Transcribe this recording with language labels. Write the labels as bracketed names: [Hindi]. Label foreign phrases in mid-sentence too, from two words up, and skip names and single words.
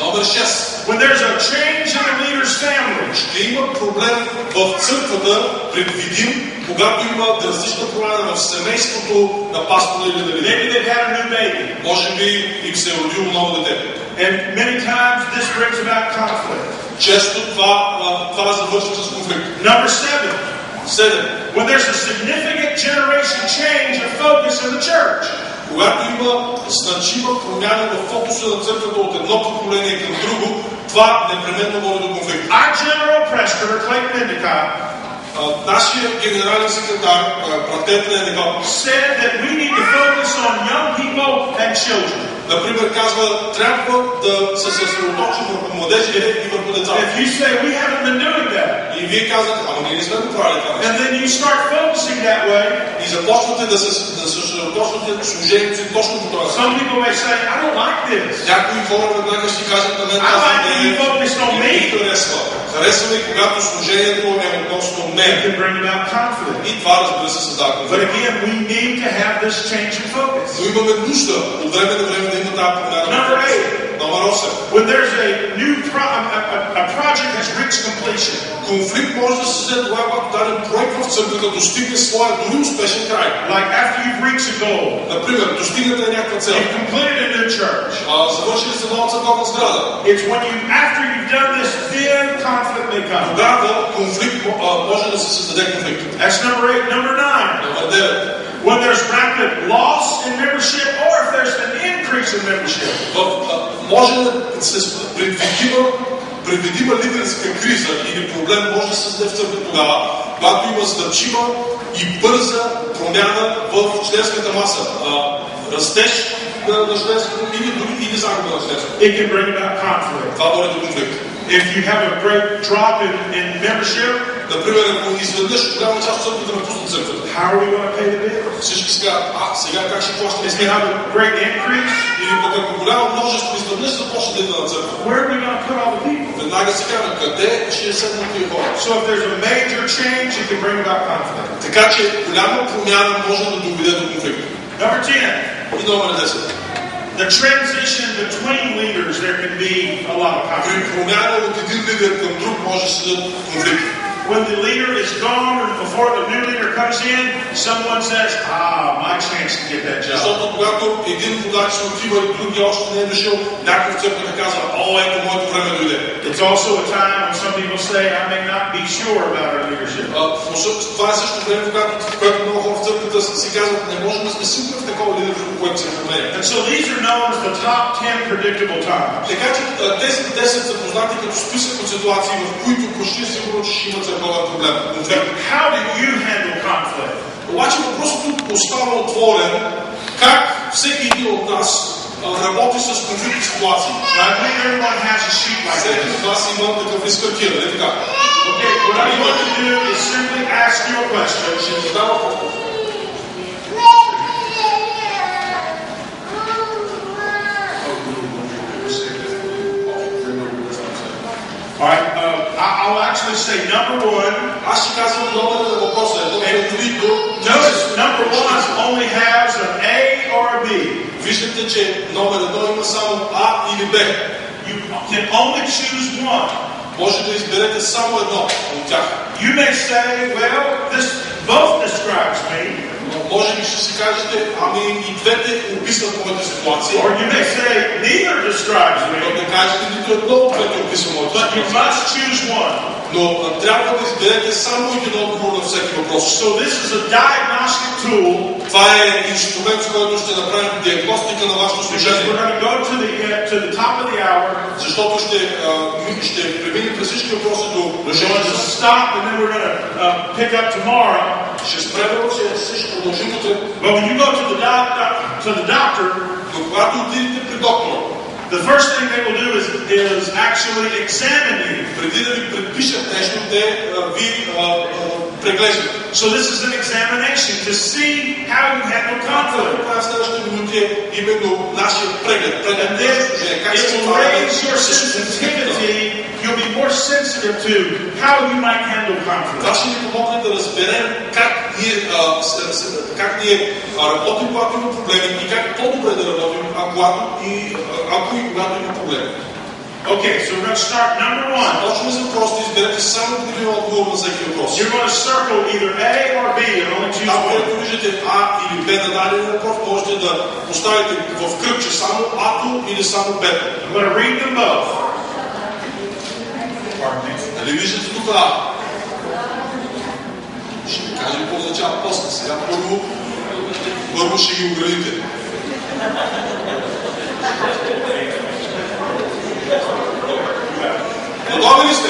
[Bulgarian] Номер 6. [English] When there's a change in the leader's family. [Bulgarian] Ще има проблем в църквата, предвидим, когато има драстична промяна в семейството на пастора или на лидера. [English] Maybe they've had a new baby. [Bulgarian] Може би им се е родило ново дете. [English] And many times this brings about conflict. [Bulgarian] Често това завършва с конфликт. [English] Number 7. When there's a significant generation change of focus in the church. [Bulgarian] Когато има значима промяна в фокуса на църквата от едно поколение към друго, това непременно води до конфликт. [English] Our general pastor, Clayton Endicott, [Bulgarian] нашия генерален секретар, братът Endicott, [English] said that we need to focus on young people and children. [Bulgarian] Например, казва, трябва да се съсредоточим върху младежите и върху децата. [English] If you say we haven't been doing that, [Bulgarian] и вие казвате, ама ние не сме го правили това. [English] and then you start focusing that way, [Bulgarian] и започвате да се съсредоточвате служението си точно по това. [English] Some people may say, I don't like this. [Bulgarian] Някои хора веднага ще кажат на мен, харесва ми, когато служението е относно мен. И това, разбира се, създава конфликт. [English] But again, we need to have this change in focus. [Bulgarian] Но имаме нужда от време на време да има тази промяна. [English] Number 8. [Bulgarian] Номер 8. [English] When there's a new a project has reached completion. [Bulgarian] Конфликт може да се създаде това, когато даден проект в църквата достигне своя дори успешен край. [English] Like after you've reached a goal. [Bulgarian] Например, достигнете някаква цел. [English] You've completed a new church. [Bulgarian] Завършили сте нова църковна сграда. [English] It's when after you've done this, then conflict may come. [Bulgarian] Тогава конфликт може да се създаде конфликт. [English] That's number 8. Number 9. [Bulgarian] Номер 9. [English] When there's rapid loss in membership or if there's an increase in membership. [Bulgarian] Може да се предвидима лидерска криза или проблем може да се създаде в църквата тогава, когато има значима и бърза промяна в членската маса. Растеж на членството или загуба на членството. [English] It can bring about conflict. [Bulgarian] Това води до конфликт. [English] If you have a great drop in membership, [Bulgarian] например, ако изведнъж голяма част от църквата напусне църквата, [English] how are we going to pay the bills? [Bulgarian] Всички сега, сега как ще плащаме? [English] If you have a great increase, [Bulgarian] или пък ако голямо множество лидера на църква. [English] Where are we going to put all the people? [Bulgarian] Веднага се казва, къде ще седнат тия хора? [English] So if there's a major change, it can bring about conflict. [Bulgarian] Така че голяма промяна може да доведе до конфликт. [English] Number 10. [Bulgarian] И номер 10. [English] The transition between leaders, there can be a lot of [Bulgarian] При [English] conflict. [Bulgarian] промяна от един лидер към друг може да седат конфликти. [English] When the leader is gone or before the new leader comes in, someone says, my chance to get that job. [Bulgarian] Защото когато един водач се отива и другия още не е дошъл, някой в църквата казва, ето моето време дойде. [English] It's also a time when some people say, I may not be sure about our leadership. [Bulgarian] Това е също време, когато много хора в църквата си казват, не можем да сме сигурни в такова лидерство, което се променя. And so these are known as the top 10 predictable times. Така че тези 10 са познати като списък от ситуации, в които почти сигурно, че ще има църковен проблем. [English] How do you handle conflict? [Bulgarian] Обаче въпросът тук остава отворен, как всеки един от нас работи с конфликтни ситуации. Всеки от вас има такъв лист хартия, нали така? [English] Okay, what I want to do is simply ask you a question. [Bulgarian] Ще ви задам въпрос. [English] All right, I'll actually say number 1. [Bulgarian] Аз ще казвам номера на въпроса. [English] Notice number 1 only has an A or a B. [Bulgarian] Виждате, че номер 1 има само А или Б. [English] You can only choose one. [Bulgarian] Може да изберете само едно от тях. [English] You may say, well, this both describes me. [Bulgarian] Може би ще си кажете, ами и двете описват моята ситуация. [English] Or you may say, neither describes me. [Bulgarian] Но да кажете, нито едно от двете описва моята [English] But you [Bulgarian] ситуация. [English] must choose one. [Bulgarian] Но трябва да изберете само един отговор на всеки въпрос. [English] So this is a diagnostic tool. [Bulgarian] Това е инструмент, с който ще направим диагностика на вашето [English] Because [Bulgarian] служение. [English] we're going to go to the top of the hour. [Bulgarian] Защото ще преминем през всички въпроси до [English] We're going to stop and then we're going to pick up tomorrow. [Bulgarian] ще спрем, ще продължим утре. [English] But when you go to the doctor, [Bulgarian] Но когато отидете при доктора, [English] the first thing they will do is actually examine you. [Bulgarian] преди да ви предпишат нещо, те ви преглеждат. [English] So this is an examination to see how you handle conflict. [Bulgarian] Това е следващите минути именно нашия преглед. [English] And then it will raise your sensitivity. You'll be more sensitive to how you might handle conflict. [Bulgarian] Това ще ни помогне да разберем как ние работим, когато има проблеми и как по-добре да работим, ако и когато има проблеми. [English] Okay, so we're going to start number 1. [Bulgarian] Точно за въпрос да изберете само един отговор на всеки въпрос. [English] You're going to circle either A or B and only choose [Bulgarian] Ако [English] one. [Bulgarian] виждате А или Б на даден въпрос, можете да поставите в кръгче само А-то или само Б-то. [English] I'm going to read them both. [Bulgarian] Нали виждате тук А? Ще ви кажа какво означава после. Сега първо ще ги оградите. Готови ли сте?